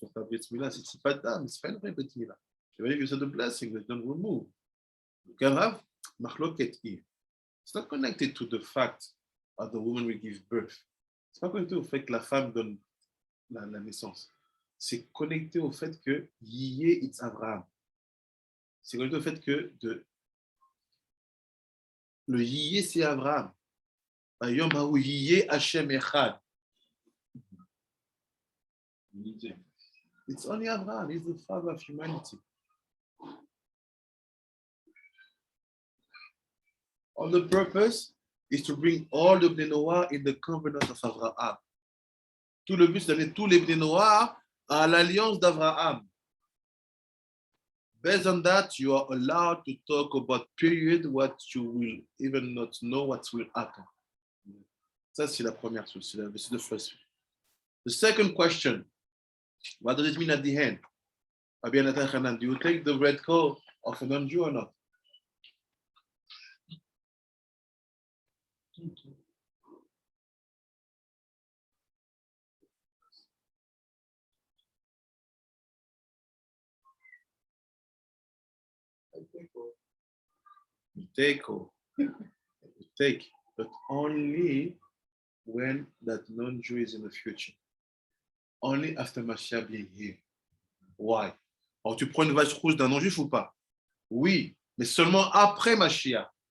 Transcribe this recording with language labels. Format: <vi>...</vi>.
<fr>Donc, la Brit Milah, c'est pas d'âme, c'est pas une vraie Brit Milah. Je vais dire que c'est</fr> <en>the blessing that don't remove. Karav, machloket here. It's not connected to the fact that the woman will give birth.</en> <fr>C'est pas connecté au fait que la femme donne la naissance. C'est connecté au fait que Yiyeh,</fr> <en>it's Abraham.</en> <fr>C'est connecté au fait que le Yiyeh, c'est Abraham.</fr> <he>Yom ha'u Yiyeh Hashem Echad.</he> <en>It's only Abraham. He's the father of humanity. All the purpose is to bring all the Bnei Noah in the covenant of Abraham.</en> <fr>Tout le but, c'est d'amener tous les Bnei Noah à l'alliance d'Abraham.</fr> <en>Based on that, you are allowed to talk about period what you will even not know what will happen.</en> <fr>Ça, c'est la première chose.</fr> <en>C'est the first. The second question, what does it mean at the end? Do you take the red coat of a non-Jew or not? You take, but only when that non-Jew is in the future. Only after Mashiach being here. Why?</en> <fr>Alors, tu prends une vache rouge d'un non-juif ou pas? Oui, mais seulement après Mashiach.</fr>